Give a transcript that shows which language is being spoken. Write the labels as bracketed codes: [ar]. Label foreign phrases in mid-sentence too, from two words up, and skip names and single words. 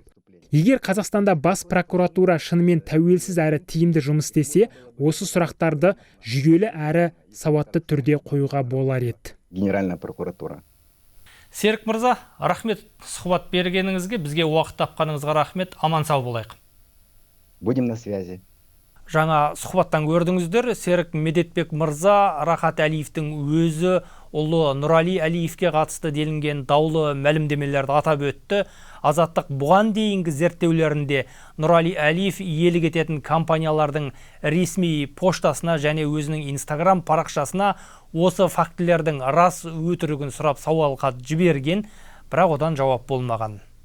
[kk] Егер Қазақстанда бас прокуратура шынымен тәуелсіз әрі тиімді жұмыс істесе, осы сұрақтарды жүйелі әрі сауатты түрде қоюға болар еді. [ru] Генеральная прокуратура. [kk] Серік мырза, рахмет сұхбат бергеніңізге, бізге уақыт тапқаныңызға рахмет, аман сау болайық. [ru] Будем на связи. [kk] Жаңа сұхбаттан көрдіңіздер, Серік Медетбек мырза Рахат Әлиевтің өзі ұлы Нұралы Әлиевке қатысты делінген даулы мәлімдемелерді атап өтті. Азаттық бұған дейінгі зерттеулерінде Нұралы Әлиев иелік ететін компаниялардың ресми поштасына және өзінің Инстаграм парақшасына осы фактілердің рас өтірігін сұрап сауал хат жіберген, бірақ одан жауап болмаған.